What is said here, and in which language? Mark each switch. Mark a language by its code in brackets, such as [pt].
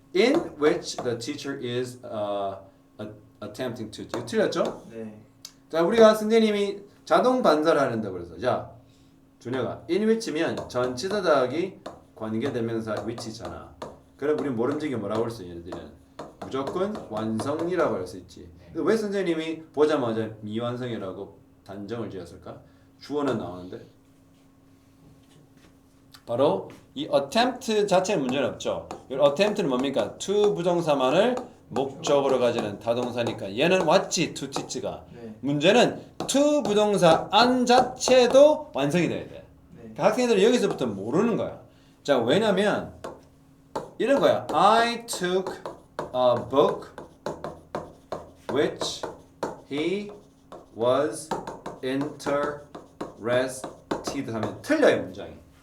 [en] In which the teacher is attempting to. [ko] 이거 틀렸죠? 네. 자, 우리가 선생님이 자동 반사를 하는다고 그래서 자, 준혁아, in which면 전치사 더하기 관계대명사 which잖아. 그럼 우리 모름지기 뭐라고 할 수 있냐? 얘들은 무조건 완성이라고 할 수 있지. 왜 선생님이 보자마자 미완성이라고 단정을 지었을까? 주어는 나오는데 바로 이 attempt 자체에 문제는 없죠. 이 attempt는 뭡니까? to 부정사만을 목적으로 가지는 타동사니까 얘는 왔지 to teach가. 네. 문제는 to 부동사 안 자체도 완성이 돼야 돼. 네. 그러니까 학생들은 여기서부터 모르는 거야. 자, 왜냐면 이런 거야. [en] I took a book which he was interested [ko] 하면 틀려요, 문장이.